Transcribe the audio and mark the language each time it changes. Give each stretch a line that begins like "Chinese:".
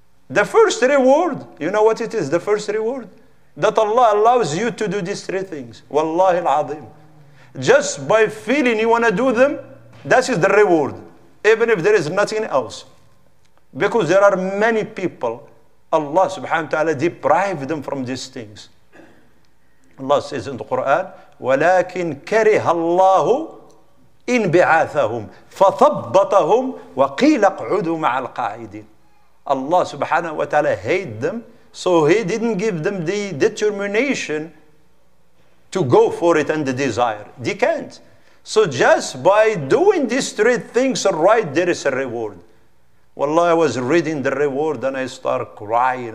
English: The first reward, you know what it is? The first reward? That Allah allows you to do these three things. Wallahi al-azim. Just by feeling you want to do them, that is the reward. Even if there is nothing else. Because there are many people, Allah subhanahu wa ta'ala deprived them from these things. Allah says in the Quran,
Arabic: وَلَكِنْ كَرِهَ اللَّهُ إِنْبِعَاثَهُمْ فَثَبَّطَهُمْ وَقِيلَ اقْعُدُوا مَعَ الْقَاعِدِينَ.
English: Allah subhanahu wa ta'ala hated them, so He didn't give them the determination to go for it and the desire. They can't. So just by doing these three things right, there is a reward. Wallah, I was reading the reward and I started crying.